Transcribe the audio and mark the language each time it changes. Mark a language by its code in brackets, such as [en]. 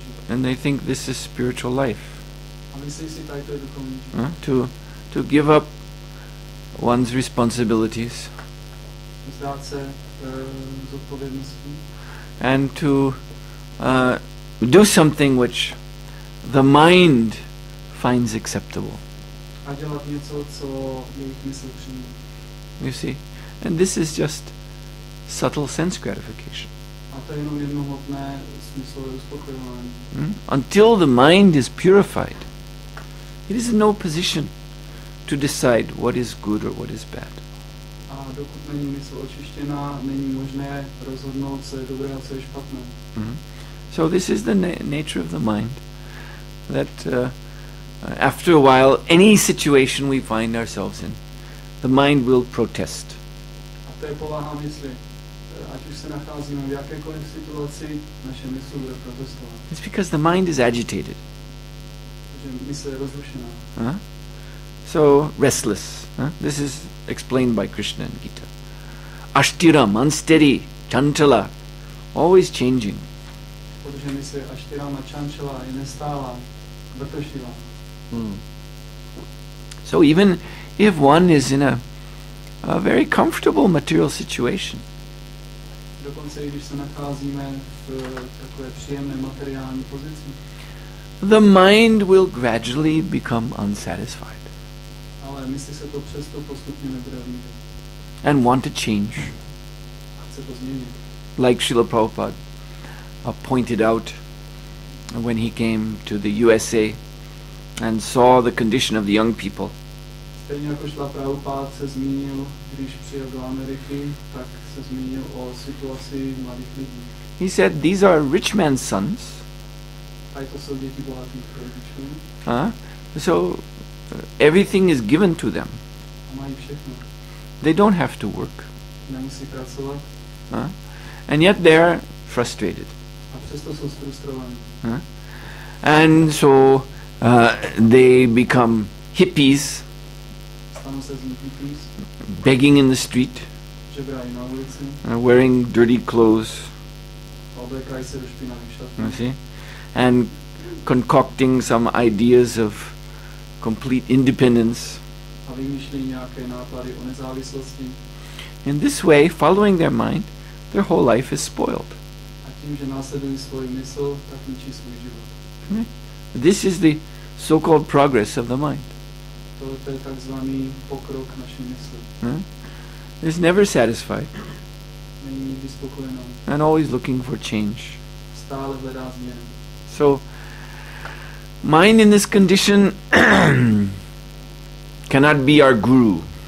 [en] And they think this is spiritual life. [cs] A myslí si, tady to je duchovní život. [en] To give up one's responsibilities [cs] Vzdát se zodpovědností. [en] and to do something which the mind finds acceptable. [cs] A dělat něco, co jejich mysl přijme. [en] You see? And this is just subtle sense gratification. [cs] A to je jenom jednohmotné smyslové uspokojování. [en] Until the mind is purified, it is in no position to decide what is good or what is bad. [cs] A dokud není mysl očištěná, není možné rozhodnout, co je dobré a co je špatné. [en] So this is the nature of the mind, that after a while, any situation we find ourselves in, the mind will protest. [cs] A to je povaha mysli. Ať už se nacházíme v jakékoliv situaci, naše mysl bude protestovat. [en] It's because the mind is agitated. [cs] Protože mysl je rozrušená. [en] So restless. This is explained by Krishna in Gita. Ashtiram, unsteady, chantala, always changing. [cs] Protože mysl je ashtirama, chančala, je nestálá, vrtošivá. [en] So even if one is in a very comfortable material situation, [cs] Dokonce i když se nacházíme v takové příjemné materiální pozici, [en] the mind will gradually become unsatisfied [cs] ale mysli se to přesto postupně nebude líbit. [en] and want to change. [cs] A chce to změnit. [en] Like Srila Prabhupada pointed out when he came to the USA and saw the condition of the young people. [cs] Stejně jako Šla Prabhupád se zmínil, když přijel do Ameriky, tak se zmínil o situaci mladých lidí. [en] He said, these are rich man's sons. [cs] Tady to jsou děti bohatých rodičů. [en] So everything is given to them. [cs] A mají všechno. [en] They don't have to work. [cs] Nemusí pracovat. [en] And yet they are frustrated. [cs] A přesto jsou frustrovaní. [en] And so they become hippies, [cs] Stanou se z nich hippies, [en] begging in the street, [cs] žebrají na ulici, [en] wearing dirty clothes, [cs] oblékají se do špinavých šatů. [en] you see, and concocting some ideas of complete independence. [cs] A vymýšlí nějaké nápady o nezávislosti. [en] In this way, following their mind, their whole life is spoiled. [cs] A tím, že následují svůj mysl, tak ničí svůj život. [en] This is the so-called progress of the mind. [cs] To je takzvaný pokrok naší mysli. [en] It's never satisfied [cs] Není nikdy spokojená. [en] and always looking for change. [cs] Stále hledá změny. [en] So, mind in this condition cannot be our guru.